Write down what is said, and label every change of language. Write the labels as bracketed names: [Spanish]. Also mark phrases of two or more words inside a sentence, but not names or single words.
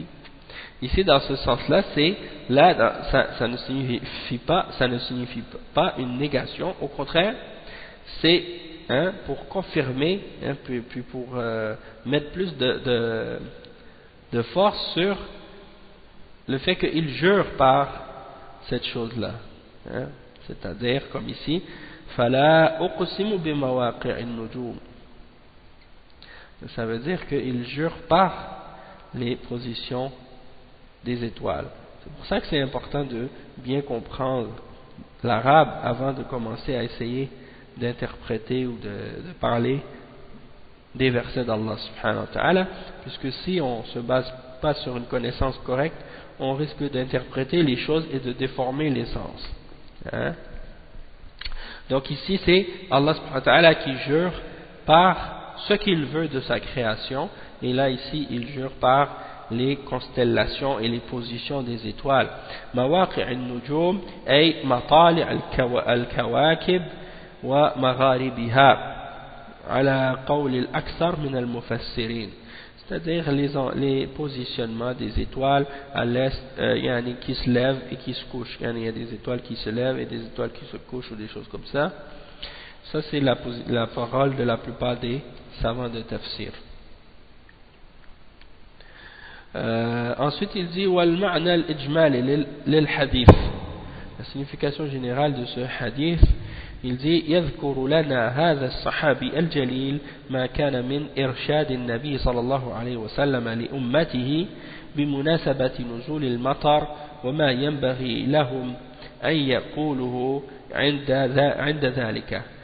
[French] Ici dans ce sens-là, c'est là ça ne signifie pas une négation, au contraire, c'est pour confirmer, puis pour mettre plus de force sur le fait qu'il jure par cette chose-là, c'est-à-dire comme ici, [Arabic] فلا أقسم بمواقع النجوم. [French] Ça veut dire qu'il jure par les positions des étoiles. C'est pour ça que c'est important de bien comprendre l'arabe avant de commencer à essayer d'interpréter ou de parler des versets d'Allah [Arabic] سبحانه وتعالى, [French] puisque si on ne se base pas sur une connaissance correcte, on risque d'interpréter les choses et de déformer les sens. Donc ici c'est Allah [Arabic] سبحانه وتعالى [French] qui jure par ce qu'il veut de sa création, et là ici il jure par les constellations et les positions des étoiles. [Arabic] مواقع النجوم أي مطالع الكواكب ومغاربها على قول الأكثر من المفسرين. [French] C'est-à-dire les positionnements des étoiles à l'est, qui se lèvent et qui se couchent. Il y a des étoiles qui se lèvent et des étoiles qui se couchent ou des choses comme ça. Ça c'est la parole de la plupart des savants de tafsir. Ensuite il dit [Arabic] والمعنى الإجمالي للحديث. [French] La signification générale de ce hadith, il dit [Arabic] يذكر لنا هذا الصحابي الجليل ما كان من إرشاد النبي صلى الله عليه وسلم لأمته بمناسبة نزول المطر وما ينبغي لهم أن يقوله عند ذلك.